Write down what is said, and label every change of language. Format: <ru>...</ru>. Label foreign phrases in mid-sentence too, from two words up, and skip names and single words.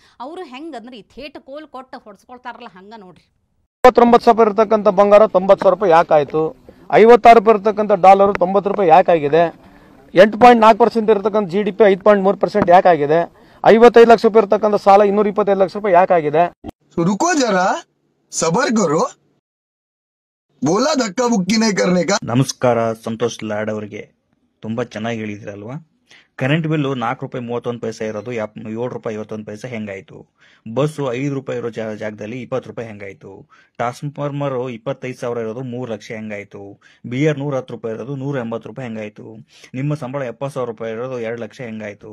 <kn>ಅವರು ಹೆಂಗಂದ್ರೆ ಈ ಥೇಟ್ ಕೋಲ್ ಕೊಟ್ಟು ಹೊಡ್ಸ್ಕೊಳ್ತಾರಲ್ಲ ಹಂಗೆ ನೋಡ್ರಿ. 59,000 ಇರತಕ್ಕಂಥ ಬಂಗಾರ 90,000 ರೂಪಾಯಿ ಯಾಕಾಯಿತು? 56 ರೂಪಾಯಿ ಇರತಕ್ಕಂಥ ಡಾಲರು 90 ರೂಪಾಯಿ ಯಾಕಾಗಿದೆ? 8.4% ಇರತಕ್ಕಂಥ GDP 5.3% ಯಾಕಾಗಿದೆ? 55 ಲಕ್ಷ ರೂಪಾಯಿ ಇರತಕ್ಕಂಥ ಸಾಲ 225 ಲಕ್ಷ ರೂಪಾಯಿ ಯಾಕಾಗಿದೆ?</kn> <hi>रुको जरा सबर करो बोला धक्का बुक्की नहीं करने का.</hi> <kn>ನಮಸ್ಕಾರ ಸಂತೋಷ್ ಲಾಡ್ ಅವರಿಗೆ. ತುಂಬಾ ಚೆನ್ನಾಗಿ ಹೇಳಿದ್ರಲ್ವಾ.</kn> <en>current bill</en> <kn>4 ರೂಪಾಯಿ 31 ಪೈಸೆ ಇರೋದು 7 ರೂಪಾಯಿ 51 ಪೈಸೆ ಹೆಂಗಾಯ್ತು? ಬಸ್ಸು 5 ರೂಪಾಯಿ ಇರೋ ಜಾಗದಲ್ಲಿ 20 ರೂಪಾಯಿ ಹೆಂಗಾಯ್ತು? ಟ್ರಾನ್ಸ್ಫಾರ್ಮರ್ 25,000 ಇರೋದು 3 ಲಕ್ಷ ಹೆಂಗಾಯ್ತು? ಬಿಯರ್ 110 ರೂಪಾಯಿ ಇರೋದು 180 ರೂಪಾಯಿ ಹೆಂಗಾಯ್ತು? ನಿಮ್ಮ ಸಂಬಳ 70,000 ರೂಪಾಯಿ ಇರೋದು 2 ಲಕ್ಷ ಹೆಂಗಾಯ್ತು?</kn>